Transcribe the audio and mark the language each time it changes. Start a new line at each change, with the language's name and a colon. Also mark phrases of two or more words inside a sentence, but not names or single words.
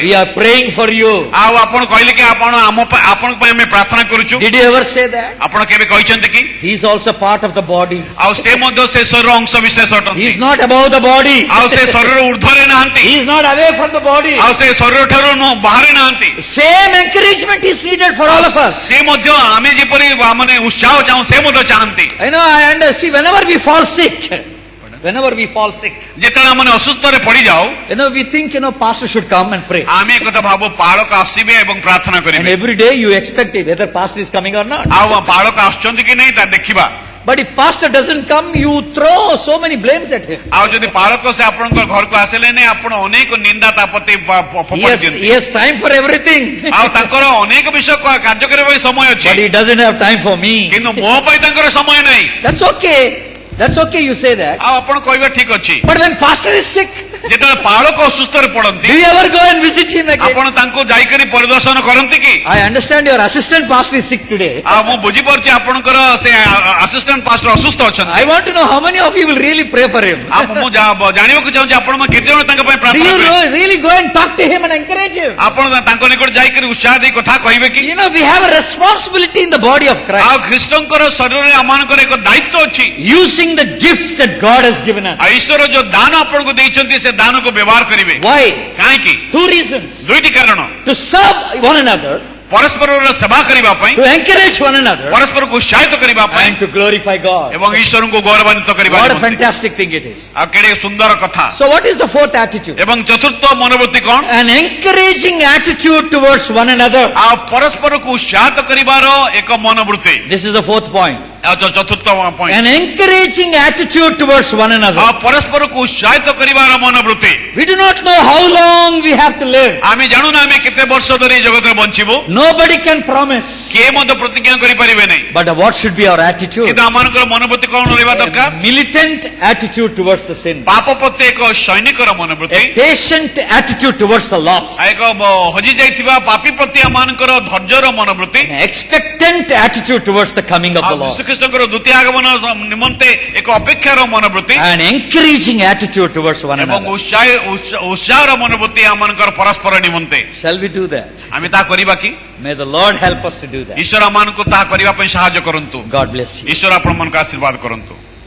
English: We are praying for you.
Odia: ଆଉ ଆପଣ କହିଲେ କି ଆପଣ ଆପଣଙ୍କ ପାଇଁ ଆମେ ପ୍ରାର୍ଥନା କରୁଛୁ
English: Did you ever say that?
Odia: ଆପଣ କେବେ କହିଛନ୍ତି କି
English: He is also part of the body.
Odia: ଆଉ ସେ ମଧ୍ୟ ସେ ଶରୀର ଅଂଶ ବିଶେଷ ଅଟନ୍ତି
English: He is not above the body.
Odia: ଆଉ ସେ ଶରୀର ଉର୍ଦ୍ଧ୍ୱରେ ନାହାନ୍ତି
English: He is not away from the body.
Odia: ଆଉ ସେ ଶରୀର ଠାରୁ ବାହାରେ ନାହାନ୍ତି
English: Same encouragement is needed for all of us.
Odia: ସେ ମଧ୍ୟ ଆମେ ଯେପରି ମାନେ ଉତ୍ସାହ ଚାହୁଁ ସେ ମଧ୍ୟ ଚାହାନ୍ତି
English: I know, I understand. Whenever we fall sick,
Odia: ଯେତେବେଳେ ଆମେ ଅସୁସ୍ଥରେ ପଡିଯାଉ
English: we think, pastor should come and pray.
Odia: ଆମେ ଏ କଥା ଭାବୁ ପାଳକ ଆସିବେ ଏବଂ ପ୍ରାର୍ଥନା
English: And
Odia: କରିବେ
English: every day you expect it, whether pastor is coming or not.
Odia: ଆଉ ପାଳକ ଆସୁଛନ୍ତି କି ନାହିଁ ତା ଦେଖିବା
English: But if pastor doesn't come, you throw so many blames at him.
Odia: ଆଉ ଯଦି ପାଳକ ସେ ଆପଣଙ୍କ ଘରକୁ ଆସିଲେନି ଆପଣ ଅନେକ ନିନ୍ଦା ତା ପ୍ରତି ଫୋପାଡ଼ି ଦିଅନ୍ତି
English: He has time for everything.
Odia: ଆଉ ତାଙ୍କର ଅନେକ ବିଷୟ କାର୍ଯ୍ୟ କରିବା ପାଇଁ ସମୟ ଅଛି
English: But he doesn't have time for me.
Odia: କିନ୍ତୁ ମୋ ପାଇଁ ତାଙ୍କର ସମୟ ନାହିଁ
English: That's okay. That's okay, you say that.
Odia: ଆଉ ଆପଣ କହିବା ଠିକ ଅଛି
English: But when pastor is sick,
Odia: ଯେତେବେଳେ ପାଳକ ଅସୁସ୍ଥରେ ପଡନ୍ତି
English: do you ever go and visit him again?
Odia: ଆପଣ ତାଙ୍କୁ ଯାଇକରି ପରିଦର୍ଶନ କରନ୍ତି କି
English: I understand your assistant pastor is sick today.
Odia: ଆଉ ମୁଁ ବୁଝିପାରୁଛି ଆପଣଙ୍କର ସେ
English: assistant pastor
Odia: ଅସୁସ୍ଥ ଅଛନ୍ତି
English: I want to know how many of you will really pray for him.
Odia: ଆଉ ମୁଁ ଜାଣିବାକୁ ଚାହୁଁଛି ଆପଣ କେତେ ଜଣ ତାଙ୍କ ପାଇଁ
English: Do
Odia: ପ୍ରାର୍ଥନା
English: you
Odia: କରିବେ
English: really go and talk to him and encourage him?
Odia: ଆପଣ ତାଙ୍କ ନିକଟ ଯାଇକରି ଉତ୍ସାହ ଦେଇ କଥା କହିବେ କି
English: We have a responsibility in the body of
Odia: ଆଉ
English: Christ.
Odia: ଖ୍ରୀଷ୍ଟଙ୍କର ଶରୀରରେ ଆମମାନଙ୍କର ଏକ ଦାୟିତ୍ୱ ଅଛି
English: Using the gifts that God has given us.
Odia: ଆଉ ଈଶ୍ୱର ଯୋଉ ଦାନ ଆପଣଙ୍କୁ ଦେଇଛନ୍ତି ସେ ଦାନକୁ ବ୍ୟବହାର କରିବେ
English: Why?
Odia: କାହିଁକି
English: Two reasons.
Odia: ଦୁଇଟି କାରଣ
English: To serve one another,
Odia: ପରସ୍ପରର ସେବା କରିବା ପାଇଁ
English: to encourage one another,
Odia: ପରସ୍ପରକୁ ଉତ୍ସାହିତ କରିବା ପାଇଁ
English: and to glorify God.
Odia: ଏବଂ ଈଶ୍ୱରଙ୍କୁ ଗୌରବାନ୍ୱିତ କରିବା
English: What a
Odia: ନିମନ୍ତେ।
English: fantastic thing it is.
Odia: ଆଉ କେଡ଼େ ସୁନ୍ଦର କଥା
English: So what is the fourth attitude?
Odia: ଏବଂ ଚତୁର୍ଥ ମନୋବୃତ୍ତି କଣ
English: An encouraging attitude towards one another.
Odia: ଆଉ ପରସ୍ପରକୁ ଉତ୍ସାହିତ କରିବାର ଏକ ମନୋବୃତ୍ତି
English: This is the fourth point.
Odia: ଆଉ ଚତୁର୍ଥ ପଏଣ୍ଟ
English: An encouraging attitude towards one another.
Odia: ଆଉ ପରସ୍ପରକୁ ଉତ୍ସାହିତ କରିବାର ମନୋବୃତ୍ତି
English: We do not know how long we have to live.
Odia: ଆମେ ଜାଣୁନା ଆମେ କେତେ ବର୍ଷ ଧରି ଏ ଜଗତରେ ବଞ୍ଚିବୁ
English: Nobody can promise.
Odia: କିଏ ମଧ୍ୟ ପ୍ରତିଜ୍ଞା କରିପାରିବେ ନାହିଁ
English: But what should be our attitude?
Odia: କିନ୍ତୁ ଆମମାନଙ୍କର ମନୋବୃତ୍ତି କଣ ରହିବା ଦରକାର
English: Militant attitude towards the sin.
Odia: ପାପ ପ୍ରତି ଏକ ସୈନିକର ମନୋବୃତ୍ତି
English: A patient attitude towards the lost.
Odia: ଆଉ ଏକ ହଜି ଯାଇଥିବା ପାପୀ ପ୍ରତି ଆମମାନଙ୍କର ଧୈର୍ଯ୍ୟର ମନୋବୃତ୍ତି
English: An expectant attitude towards the coming of
Odia: ଆଉ
English: the Lord.
Odia: ଯୀଶୁଖ୍ରୀଷ୍ଟଙ୍କର ଦ୍ୱିତୀୟ ଆଗମନ ନିମନ୍ତେ ଏକ ଅପେକ୍ଷାର ମନୋବୃତ୍ତି
English: An encouraging attitude towards one
Odia: ଏବଂ
English: another.
Odia: ଉତ୍ସାହର ମନୋବୃତ୍ତି ଆମମାନଙ୍କର ପରସ୍ପର ନିମନ୍ତେ
English: Shall we do that?
Odia: ଆମେ ତାହା କରିବା କି
English: May the Lord help us to do that.
Odia: ଈଶ୍ୱର ଆମମାନଙ୍କୁ ତାହା କରିବା ପାଇଁ ସାହାଯ୍ୟ କରନ୍ତୁ
English: God bless you.
Odia: ଈଶ୍ୱର ଆପଣମାନଙ୍କୁ ଆଶୀର୍ବାଦ କରନ୍ତୁ